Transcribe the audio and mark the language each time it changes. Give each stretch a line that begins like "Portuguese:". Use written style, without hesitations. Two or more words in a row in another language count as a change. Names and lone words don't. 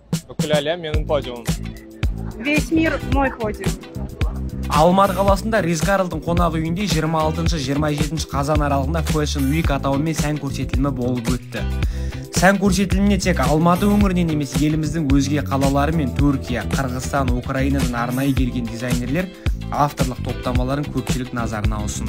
Kazakh: Бүкіл әлем менің подиумым.
Russian: Весь мир мой подиум.
Kazakh: Алматы қаласында Риз Карлдың қонақ үйінде 26-27 қазан аралығында Fashion Week атауымен сән көрсетілімі болып өтті. Сән көрсетіліміне тек Алматы өңірінен емес, еліміздің өзге қалалары мен Түркия, Қырғызстан, Украинадан арнайы келген дизайнерлер авторлық топтамаларын көпшілік назарына ұсынды.